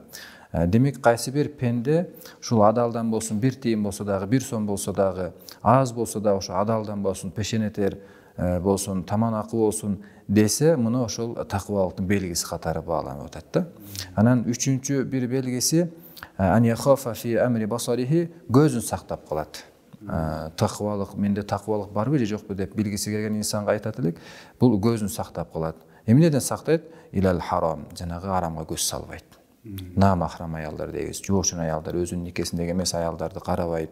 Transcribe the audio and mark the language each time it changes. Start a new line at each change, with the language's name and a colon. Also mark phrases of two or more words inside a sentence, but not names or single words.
Kyrgyz: Демек кайсы бир пенде ушул адалдан болсун, бир тыйын болсо дагы, бир сом болсо дагы, аз болсо дагы ошо адалдан болсун, пешенетер болсун, таманакы болсун десе, муну ошол такыбалыктын белгиси катары бааланып атат да. Анан үчүнчү бир белгиси
Arabic: أن يخاف في أمر بصره,
Kyrgyz: көзүн сактап калат. Такыбалык, менде такыбалык барбы же жокпу деп билгиси келген инсанга айтат элек, бул көзүн сактап калат. Эмнеден сактайт?
Arabic: إلى الحرام,
Kyrgyz: жанагы арамга көз салбайт. Намахрам аялдар дейбиз, жоочун аялдар, өзүнүн никесиндеги эмес аялдарды карабайт.